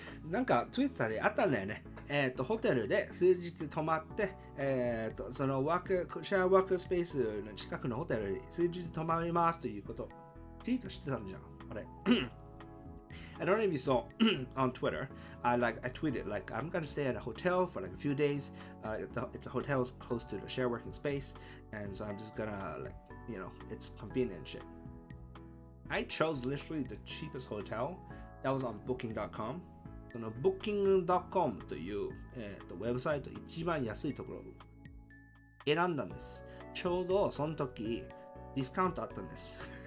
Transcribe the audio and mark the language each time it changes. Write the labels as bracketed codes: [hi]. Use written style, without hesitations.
[ja] なんか、ツイッターであったんだよね。ホテルで数日泊まって、そのシェアワークスペースの近くのホテルに数日泊まりますということをツイートしてたんじゃん。あれ。 [en] I don't know if you saw on Twitter. I tweeted like I'm gonna stay at a hotel for like a few days. It's a hotel close to the share working space, and so I'm just gonna like it's convenient and shit. I chose literally the cheapest hotel that was on Booking.com. [ja] その Booking.com という、ウェブサイト一番安いところを選んだんです。ちょうどその時ディスカウントあったんです。